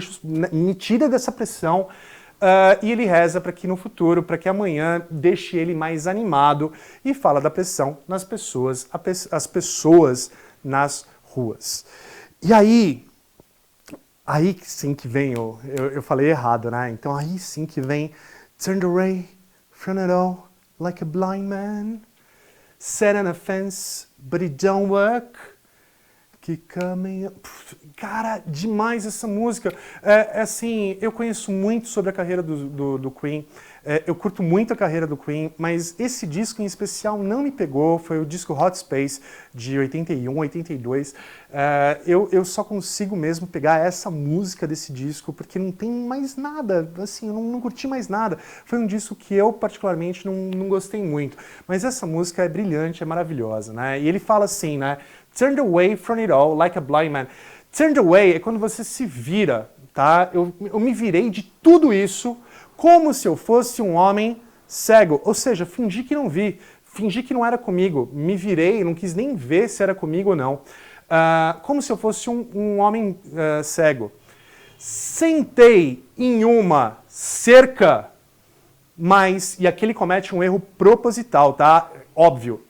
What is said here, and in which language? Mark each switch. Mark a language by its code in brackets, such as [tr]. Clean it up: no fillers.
[pt] Me tira dessa pressão. E ele reza para que no futuro, para que amanhã deixe ele mais animado e fala da pressão nas pessoas, as pessoas nas ruas. E aí sim que vem, eu falei errado, né? Então aí sim que vem [en] Turned away from it all like a blind man, sat on a fence, but it don't work. Keep coming up. [pt] Cara, demais essa música. Assim, eu conheço muito sobre a carreira do Queen. Eu curto muito a carreira do Queen, mas esse disco em especial não me pegou. Foi o disco Hot Space, de 81, 82. Eu só consigo mesmo pegar essa música desse disco, porque não tem mais nada. Assim, eu não curti mais nada. Foi um disco que eu, particularmente, não gostei muito. Mas essa música é brilhante, é maravilhosa, né? E ele fala assim, né? [en] Turned away from it all like a blind man. Turned away [pt] é quando você se vira, tá? Eu me virei de tudo isso como se eu fosse um homem cego. Ou seja, fingi que não vi, fingi que não era comigo. Me virei, não quis nem ver se era comigo ou não. Como se eu fosse um homem cego. Sentei em uma cerca, mas... E aqui ele comete um erro proposital, tá? Óbvio.